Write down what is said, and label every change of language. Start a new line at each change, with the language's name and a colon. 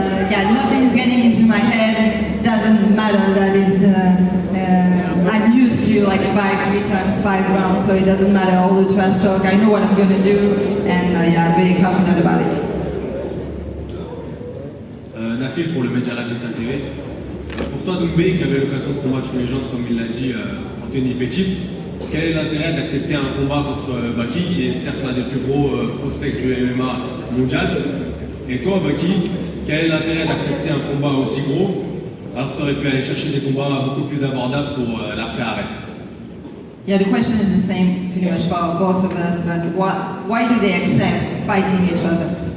English: Yeah, nothing's getting into my head. Doesn't matter. That is, I'm used to like 3 times 5 rounds, so it doesn't matter all the trash talk. I know what I'm gonna do, and yeah, I'm very confident about it.
French: Nafil pour le Media Lab d'État TV. Pour toi, Doumbé, qui avait l'occasion de combattre les gens, comme il l'a dit, Anthony Pettis, quel est l'intérêt d'accepter un combat contre Baki, qui est certes l'un des plus gros prospects du MMA mondial? Et toi, Baki, quel est l'intérêt d'accepter un combat aussi gros alors que tu aurais pu aller chercher des combats beaucoup plus abordables pour l'après-Arrest?
English: Yeah, the question is the same pretty much for both of us, but why do they accept fighting each other?